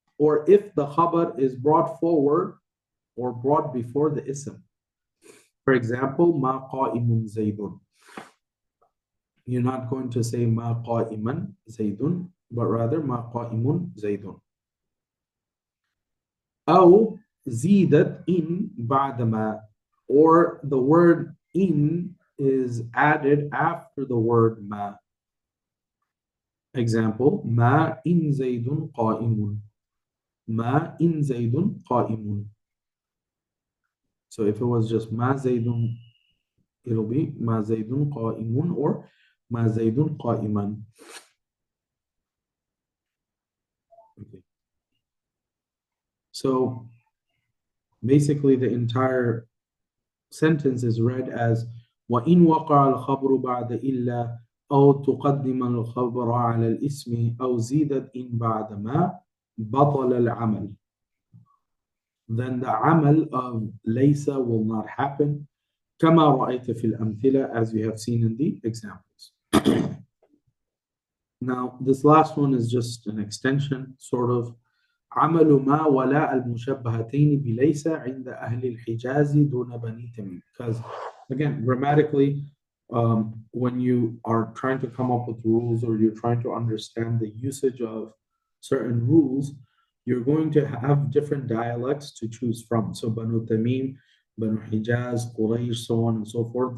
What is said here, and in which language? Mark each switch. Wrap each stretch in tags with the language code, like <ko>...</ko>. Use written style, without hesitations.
<en>Or if the khabar is brought forward or brought before the ism. For example, ma qa'imun zaydun. You're not going to say ma qa'iman zaydun, but rather ma qa'imun zaydun.</en> <ar>أو زيدت in بعد ما.</ar> <en>Or the word in is added after the word ma. Example, ma in zaydun qa'imun. Ma in zaydun qa'imun. So if it was just ma zaydun, it'll be ma zaydun qa'imun or ma zaydun qa'iman. Okay. So basically the entire sentence is read as</en> <ar>وَإِنْ وَقَعَ الْخَبْرُ بَعْدَ إِلَّا أَوْ تُقَدِّمَ الْخَبْرَ عَلَى الْإِسْمِ أَوْ زِيدَتْ إِنْ بَعْدَ مَا بَطَلَ الْعَمَلِ.</ar> <en>Then the amal of laysa will not happen.</en> <ar>كَمَا رَأَيْتَ فِي الْأَمْثِلَةِ,</ar> <en>as we have seen in the examples. Now, this last one is just an extension, sort of.</en> <ar>عمل ما ولاء المشبهتين بليس عند أهل الحجاز دون بني تميم.</ar> <en>Because again, grammatically, when you are trying to come up with rules or you're trying to understand the usage of certain rules, you're going to have different dialects to choose from. So Banu Tamim, Banu Hijaz, Quraysh, so on and so forth.</en>